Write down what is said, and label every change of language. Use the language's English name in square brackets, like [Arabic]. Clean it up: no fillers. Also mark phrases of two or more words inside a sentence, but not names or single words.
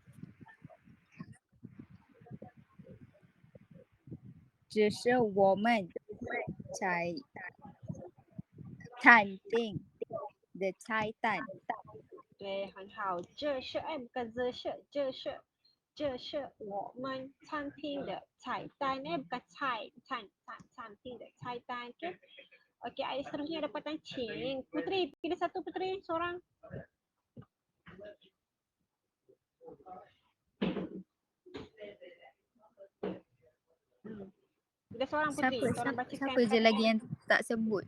[Chinese] 只是我们才餐厅的菜单。对，很好。这是bukan 这是我们餐厅的菜单bukan 餐厅的菜单. [Malay] Okey. Okey, ayat seterusnya ada perkataan cing. Puteri, pilih satu Puteri, seorang. Pilih seorang Puteri, tolong bacakan. Siapa je lagi yang tak sebut?